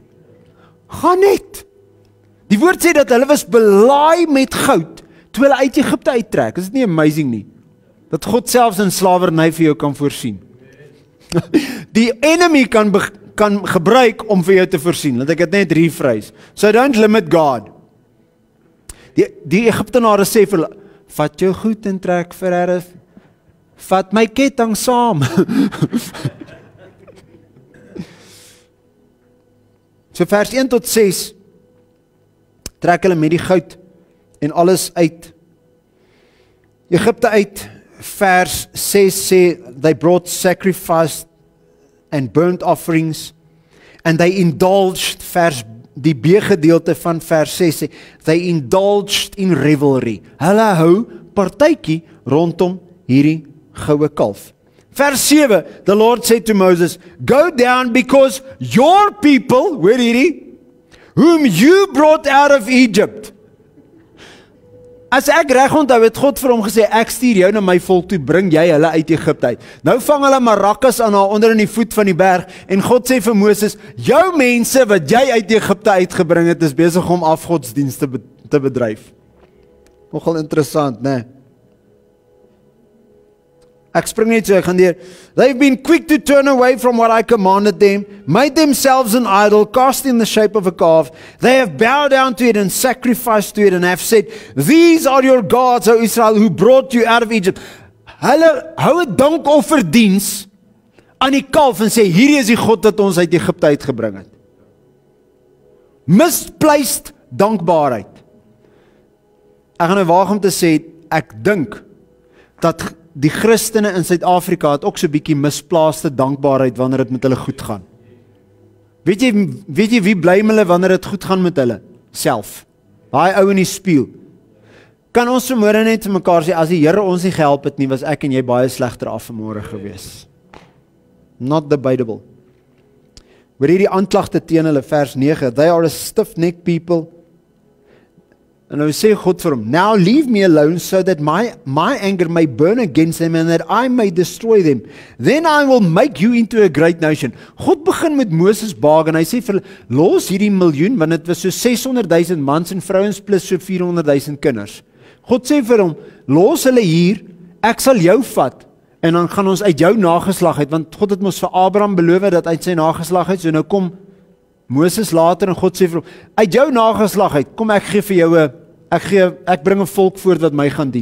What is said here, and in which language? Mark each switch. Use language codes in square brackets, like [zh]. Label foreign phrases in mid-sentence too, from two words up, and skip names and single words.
[af] Gaan net. Die woord sê dat hulle was belaai met goud toe hulle uit Egipte uittrek. Is dit nie amazing nie? Dat God selfs in slawerny vir jou kan voorsien. Die enemy kan gebruik om vir jou te voorsien. Laat ek dit net rephrase. [en] So don't limit God. [af] Die Egiptenare sê vir hulle, vat jou goed en trek verder. Vat my ketting saam. So vers 1 tot 6 trek hulle met die goud en alles uit Egipte uit. Vers 6 sê, [en] they brought sacrifice and burnt offerings, and they indulged, [af] die B-gedeelte van vers 6 sê, [en] they indulged in revelry. [af] Hulle hou partytjie rondom hierdie goue kalf. Vers 7, [en] the Lord said to Moses, go down because your people, [af] hoor hierdie, [en] whom you brought out of Egypt. [af] As ek reg onthou het God vir hom gesê, ek stuur jou na my volk toe, bring jy hulle uit Egipte uit. Nou vang hulle marakas aan haar onder in die voet van die berg, en God sê vir Moses, jou mense wat jy uit Egipte uitgebring het, is besig om afgodsdienste te bedryf. Nogal interessant, né? Ek spring net so, ek gaan deur. [en] They've been quick to turn away from what I commanded them, made themselves an idol, cast in the shape of a calf. They have bowed down to it and sacrificed to it and have said, these are your gods, O Israel, who brought you out of Egypt. [af] Hulle hou 'n dankofferdiens aan die kalf en sê, hierdie is die God wat ons uit Egipte uitgebring het. Misplaced dankbaarheid. Ek gaan nou waag om te sê, ek dink dat die Christene in Suid-Afrika het ook so 'n bietjie misplaaste dankbaarheid wanneer dit met hulle goed gaan. Weet jy wie blame hulle wanneer dit goed gaan met hulle? Self. Daai ou in die spieël. Kan ons vanmôre net vir mekaar sê, as die Here ons nie gehelp het nie, was ek en jy baie slegter af vanmôre gewees. [en] Not debatable. [af] Hoor hierdie aanklagte teen hulle, vers 9. [en] They are a stiff-necked people. [af] En nou sê God vir hom, [en] now leave me alone so that my anger may burn against them and that I may destroy them. Then I will make you into a great nation. [af] God begin met Moses baag en hy sê vir hulle, los hierdie miljoen, want dit was so 600,000 mans en vrouens plus so 400,000 kinders. God sê vir hom, los hulle hier, ek sal jou vat en dan gaan ons uit jou nageslag uit, want God het mos vir Abraham beloof dat uit sy nageslag uit, so nou kom Moses later en God sê vir hom, uit jou nageslag uit, kom ek gee vir jou ek bring 'n volk voort wat my gaan dien.